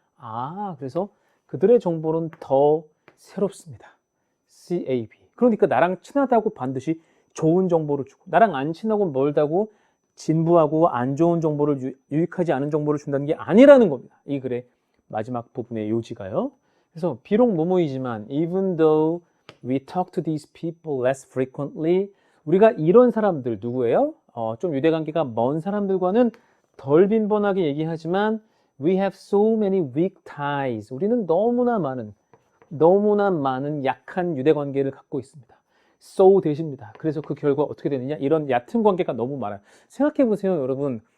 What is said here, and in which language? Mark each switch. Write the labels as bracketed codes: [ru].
[ko] 아, 그래서 그들의 정보는 더 새롭습니다. CAB. 그러니까 나랑 친하다고 반드시 좋은 정보를 주고 나랑 안 친하고 멀다고 진부하고 안 좋은 정보를 유익하지 않은 정보를 준다는 게 아니라는 겁니다. 이 글의 마지막 부분의 요지가요. 그래서 비록 뭐뭐이지만 [en] even though we talk to these people less frequently [ko] 우리가 이런 사람들 누구예요? 좀 유대관계가 먼 사람들과는 덜 빈번하게 얘기하지만 [en] we have so many weak ties [ko] 우리는 너무나 많은 약한 유대관계를 갖고 있습니다. [en] so [ko] 대십니다. 그래서 그 결과 어떻게 되느냐? 이런 얕은 관계가 너무 많아요. 생각해 보세요, 여러분.